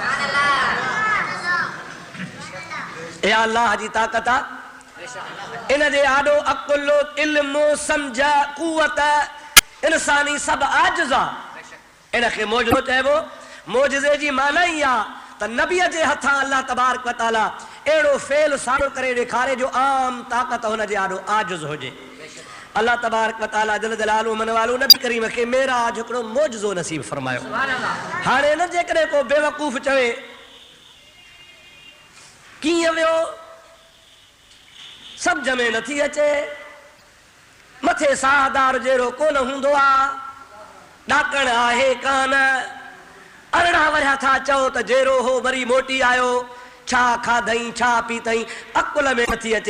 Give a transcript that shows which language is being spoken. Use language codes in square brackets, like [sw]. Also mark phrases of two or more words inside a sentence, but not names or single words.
[sd] इहा अल्लाह जी ताक़त आहे। इन जे आॾो अकुल, इल्मु, सम्झ, कुवत, इंसानी सभु आजिज़ आहे। इन खे मौजज़ो चइबो। मौजज़े जी माना ई आहे त नबीअ जे हथां अल्लाह [ar] تبارك وتعالى [sd] अहिड़ो फेल सारो करे ॾेखारे जो आम ताक़त हुन जे आॾो आजिज़ हुजे। अल्लाह [ar] تبارك وتعالى جل جلاله [sd] मन वालो नबी करीम खे मेराज हिकिड़ो मौजज़ो नसीब फरमायो। हाणे न जेकॾहिं को बेवकूफ़ चवे कीअं वियो, सम्झ में नथी अचे, मथे साहदार जहिड़ो कोन हूंदो आहे, ॾाकण आहे कान, अरिड़हं वरिया था चओ त जहिड़ो हो वरी मोटी आयो, छा खाधई छा पीतई, अकुल में नथी अचे।